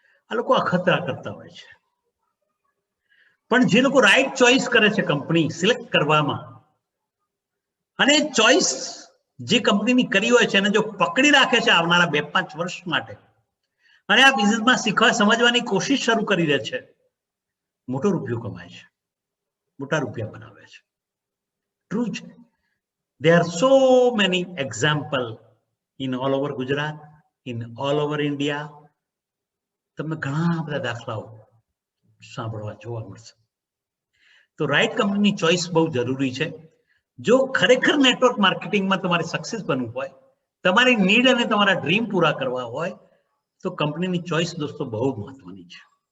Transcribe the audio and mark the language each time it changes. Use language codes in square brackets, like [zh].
[gu] આ લોકો અખતરા કરતા હોય છે. પણ જે લોકો રાઈટ ચોઇસ કરે છે કંપની સિલેક્ટ કરવામાં, અને ચોઇસ જે કંપનીની કરી હોય છે એને જો પકડી રાખે છે આવનારા 2-5 વર્ષ માટે, અને આ બિઝનેસમાં શીખવા સમજવાની કોશિશ શરૂ કરી દે છે, મોટો રૂપિયો કમાય છે, મોટા રૂપિયા બનાવે છે. ટ્રુ છે. [en] There are so many examples in all over Gujarat, in all over India. [gu] તમને ઘણા બધા દાખલાઓ સાંભળવા જોવા મળશે. તો રાઈટ કંપનીની ચોઇસ બહુ જરૂરી છે. જો ખરેખર નેટવર્ક માર્કેટિંગમાં તમારે સક્સેસ બનવું હોય, તમારી નીડ અને તમારા ડ્રીમ પૂરા કરવા હોય, તો કંપનીની ચોઇસ દોસ્તો બહુ મહત્વની છે.